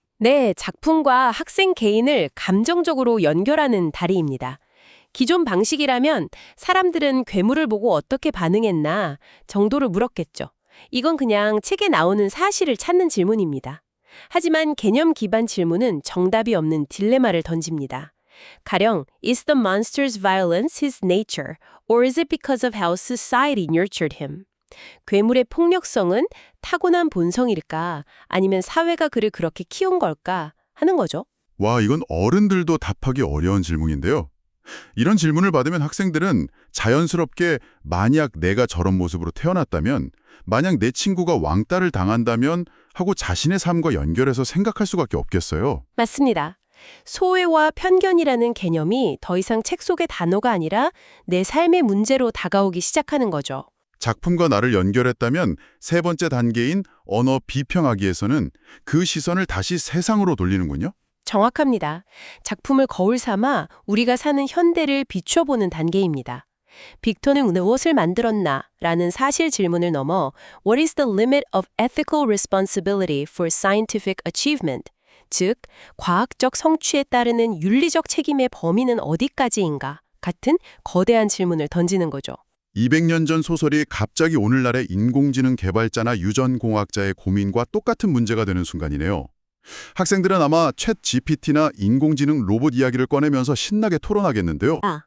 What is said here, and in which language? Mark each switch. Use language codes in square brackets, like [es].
[ko] 네, 작품과 학생 개인을 감정적으로 연결하는 다리입니다. 기존 방식이라면 사람들은 괴물을 보고 어떻게 반응했나 정도를 물었겠죠. 이건 그냥 책에 나오는 사실을 찾는 질문입니다. 하지만 개념 기반 질문은 정답이 없는 딜레마를 던집니다. [en] 가령, is the monster's violence his nature, or is it because of how society nurtured him? [ko] 괴물의 폭력성은 타고난 본성일까, 아니면 사회가 그를 그렇게 키운 걸까 하는 거죠. 와, 이건 어른들도 답하기 어려운 질문인데요. 이런 질문을 받으면 학생들은 자연스럽게 만약 내가 저런 모습으로 태어났다면, 만약 내 친구가 왕따를 당한다면 하고 자신의 삶과 연결해서 생각할 수밖에 없겠어요. 맞습니다. 소외와 편견이라는 개념이 더 이상 책 속의 단어가 아니라 내 삶의 문제로 다가오기 시작하는 거죠. 작품과 나를 연결했다면 세 번째 단계인 언어 비평하기에서는 그 시선을 다시 세상으로 돌리는군요. 정확합니다. 작품을 거울 삼아 우리가 사는 현대를 비춰보는 단계입니다. 빅터는 무엇을 만들었나? 라는 사실 질문을 넘어 [en] What is the limit of ethical responsibility for scientific achievement? [ko] 즉, 과학적 성취에 따르는 윤리적 책임의 범위는 어디까지인가? 같은 거대한 질문을 던지는 거죠. 200년 전 소설이 갑자기 오늘날의 인공지능 개발자나 유전공학자의 고민과 똑같은 문제가 되는 순간이네요. 학생들은 아마 챗 GPT나 인공지능 로봇 이야기를 꺼내면서 신나게 토론하겠는데요.